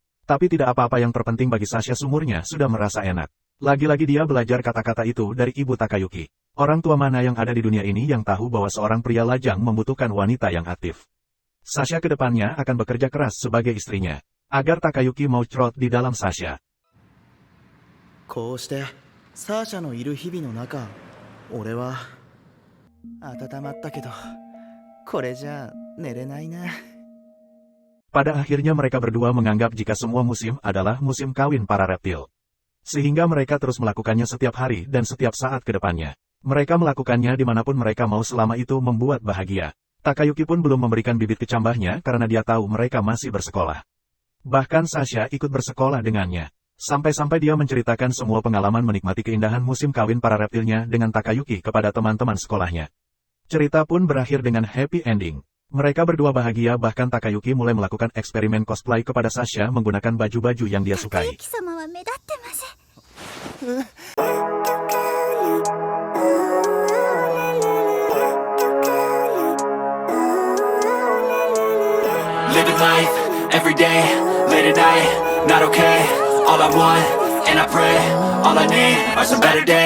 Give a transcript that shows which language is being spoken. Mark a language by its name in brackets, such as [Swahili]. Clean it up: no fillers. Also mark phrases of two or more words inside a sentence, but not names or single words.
[Indonesian] Tapi tidak apa-apa yang terpenting bagi Sasha sumurnya sudah merasa enak. Lagi-lagi dia belajar kata-kata itu dari ibu Takayuki. Orang tua mana yang ada di dunia ini yang tahu bahwa seorang pria lajang membutuhkan wanita yang aktif. Sasha ke depannya akan bekerja keras sebagai istrinya, agar Takayuki mau cerot di dalam Sasha. [Japanese] こうしてサーシャのいる日々の中、俺は温まったけど、これじゃ寝れないな。 [Indonesian] Pada akhirnya mereka berdua menganggap jika semua musim adalah musim kawin para reptil. Sehingga mereka terus melakukannya setiap hari dan setiap saat ke depannya. Mereka melakukannya dimanapun mereka mau selama itu membuat bahagia. Takayuki pun belum memberikan bibit kecambahnya karena dia tahu mereka masih bersekolah. Bahkan Sasha ikut bersekolah dengannya. Sampai-sampai dia menceritakan semua pengalaman menikmati keindahan musim kawin para reptilnya dengan Takayuki kepada teman-teman sekolahnya. Cerita pun berakhir dengan [English] happy ending. [Indonesian] Mereka berdua bahagia bahkan Takayuki mulai melakukan eksperimen cosplay kepada Sasha menggunakan baju-baju yang dia sukai. [English] Living life, every day, late at night, not okay. All I want, and I pray, all I need are some better days.